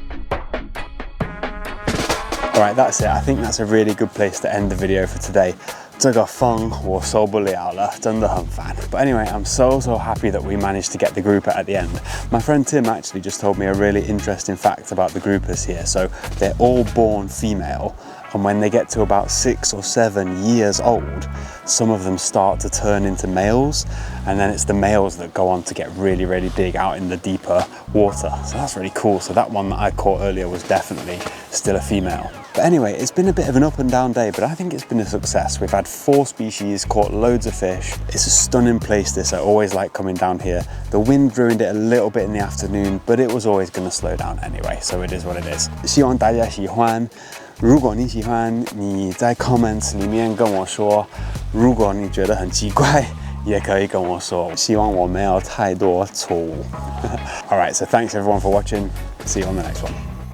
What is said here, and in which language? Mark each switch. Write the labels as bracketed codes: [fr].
[en] Alright, that's it. I think that's a really good place to end the video for today. [zh] 这个风我受不了了，真的很烦。 [en] But anyway, I'm so happy that we managed to get the grouper at the end. My friend Tim actually just told me a really interesting fact about the groupers here. So they're all born female, and when they get to about 6 or 7 years old, some of them start to turn into males, and then it's the males that go on to get really, really big out in the deeper water. So that's really cool. So that one that I caught earlier was definitely still a female. But anyway, it's been a bit of an up and down day, but I think it's been a success. We've had 4 species, caught loads of fish. It's a stunning place, this. I always like coming down here. The wind ruined it a little bit in the afternoon, but it was always going to slow down anyway, so it is what it is. [zh] 希望大家喜欢。如果你喜欢，你在 comments 里面跟我说。如果你觉得很奇怪，也可以跟我说。希望我没有太多错误。 [en] All right, so thanks everyone for watching. See you on the next one.